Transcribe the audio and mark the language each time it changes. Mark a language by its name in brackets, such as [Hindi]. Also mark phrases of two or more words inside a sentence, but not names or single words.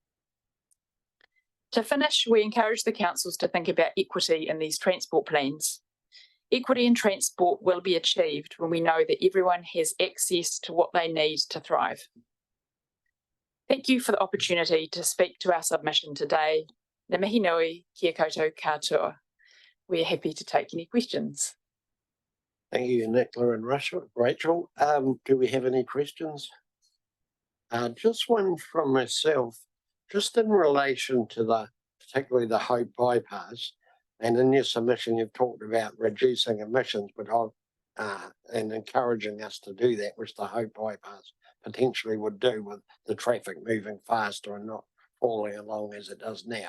[English] To finish, we encourage the councils to think about equity in these transport plans. Equity in transport will be achieved when we know that everyone has access to what they need to thrive. Thank you for the opportunity to speak to our submission today. [Māori] Ngā mihi nui, kia koutou katoa. [English] We're happy to take any questions. Thank you, Nicola and Rachel. Do we have any questions? Just one from myself, just in relation to particularly the Hope bypass. And in your submission, you've talked about reducing emissions, but and encouraging us to do that, which the Hope bypass potentially would do with the traffic moving faster and not falling along as it does now.